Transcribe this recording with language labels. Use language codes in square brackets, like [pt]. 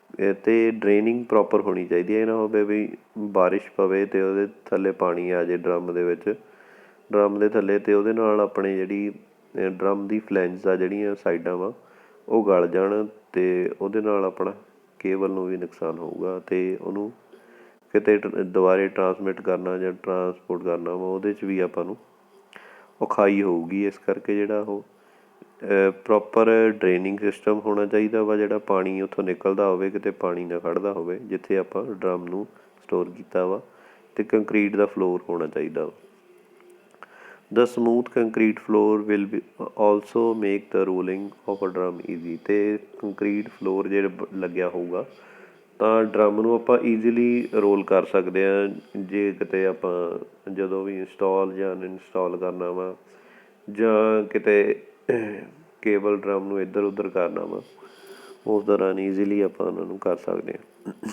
[pa] ਅਤੇ draining proper ਹੋਣੀ ਚਾਹੀਦੀ ਹੈ। ਇਹ ਨਾ ਹੋਵੇ ਵੀ ਬਾਰਿਸ਼ ਪਵੇ ਅਤੇ ਉਹਦੇ ਥੱਲੇ ਪਾਣੀ ਆ ਜਾਏ ਡਰਮ ਦੇ ਵਿੱਚ, ਡਰਮ ਦੇ ਥੱਲੇ, ਅਤੇ ਉਹਦੇ ਨਾਲ ਆਪਣੇ ਜਿਹੜੀ ਡਰਮ ਦੀ ਫਲੈਂਜਸ ਆ ਜਿਹੜੀਆਂ ਸਾਈਡਾਂ ਵਾ ਉਹ ਗਲ ਜਾਣ ਅਤੇ ਉਹਦੇ ਨਾਲ ਆਪਣਾ ਕੇਬਲ ਨੂੰ ਵੀ ਨੁਕਸਾਨ ਹੋਊਗਾ, ਅਤੇ ਉਹਨੂੰ ਕਿਤੇ ਦੁਬਾਰੇ ਟਰਾਂਸਮਿਟ ਕਰਨਾ ਜਾਂ ਟਰਾਂਸਪੋਰਟ ਕਰਨਾ ਵਾ ਉਹਦੇ 'ਚ ਵੀ ਆਪਾਂ ਨੂੰ ਔਖਾਈ ਹੋਊਗੀ। ਇਸ ਕਰਕੇ ਜਿਹੜਾ ਉਹ ਪ੍ਰੋਪਰ ਡਰੇਨਿੰਗ ਸਿਸਟਮ ਹੋਣਾ ਚਾਹੀਦਾ ਵਾ, ਜਿਹੜਾ ਪਾਣੀ ਉੱਥੋਂ ਨਿਕਲਦਾ ਹੋਵੇ ਕਿਤੇ ਪਾਣੀ ਨਾ ਖੜ੍ਹਦਾ ਹੋਵੇ ਜਿੱਥੇ ਆਪਾਂ ਡਰਮ ਨੂੰ ਸਟੋਰ ਕੀਤਾ ਵਾ, ਅਤੇ ਕੰਕਰੀਟ ਦਾ ਫਲੋਰ ਹੋਣਾ ਚਾਹੀਦਾ ਵਾ। [en] The smooth concrete floor will be also make the rolling of a drum easy। [pa] ਤੇ ਕੰਕਰੀਟ ਫਲੋਰ ਜੇ ਲੱਗਿਆ ਹੋਊਗਾ ਤਾਂ ਡਰਮ ਨੂੰ ਆਪਾਂ ਈਜ਼ੀਲੀ ਰੋਲ ਕਰ ਸਕਦੇ ਹਾਂ ਜੇ ਕਿਤੇ ਆਪਾਂ ਜਦੋਂ ਵੀ ਇੰਸਟਾਲ ਜਾਂ ਅਨਇੰਸਟਾਲ ਕਰਨਾ ਵਾ ਜਾਂ ਕਿਤੇ ਕੇਬਲ ਡਰਮ ਨੂੰ ਇੱਧਰ ਉੱਧਰ ਕਰਨਾ ਵਾ ਉਸ ਦੌਰਾਨ ਈਜ਼ੀਲੀ ਆਪਾਂ ਉਹਨਾਂ ਨੂੰ ਕਰ ਸਕਦੇ ਹਾਂ।